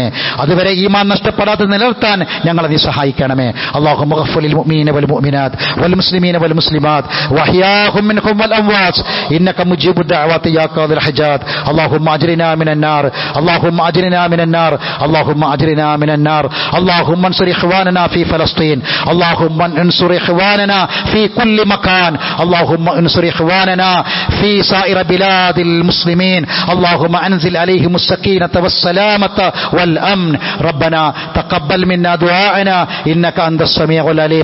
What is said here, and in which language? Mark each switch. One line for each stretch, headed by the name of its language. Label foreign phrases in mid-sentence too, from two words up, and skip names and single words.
Malayalam: അതുവരെ ഈമാൻ നഷ്ടപ്പെടാതെ നിലനിർത്താൻ ഞങ്ങളെ നീ സഹായിക്കണമേ.
Arabic: اللهم اغفر للمؤمنين والمؤمنات والمسلمين والمسلمات والأحياء منهم والأموات إنك مجيب الدعوات يا قاضي الحاجات. اللهم أجرنا من النار، اللهم أجرنا من النار، اللهم أجرنا من النار. اللهم انصر إخواننا في فلسطين، اللهم انصر إخواننا في كل مكان، اللهم انصر إخواننا في سائر بلاد المسلمين، اللهم أنزل عليهم السكينة والسلامة والأمن. ربنا تقبل منا دعاءنا إنك أنت السميع العليم.